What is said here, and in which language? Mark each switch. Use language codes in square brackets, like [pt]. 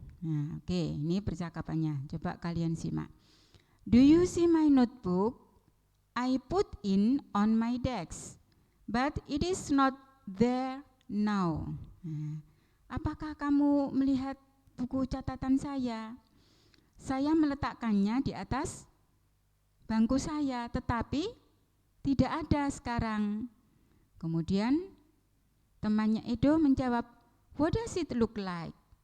[id] Nah, oke, ini percakapannya. Coba kalian simak. [en] Do you see my notebook? I put in on my desk, but it is not there now. [id] Nah, apakah kamu melihat buku catatan saya? Saya meletakkannya di atas bangku saya, tetapi tidak ada sekarang. Kemudian temannya Edo menjawab, [en] what does it look like?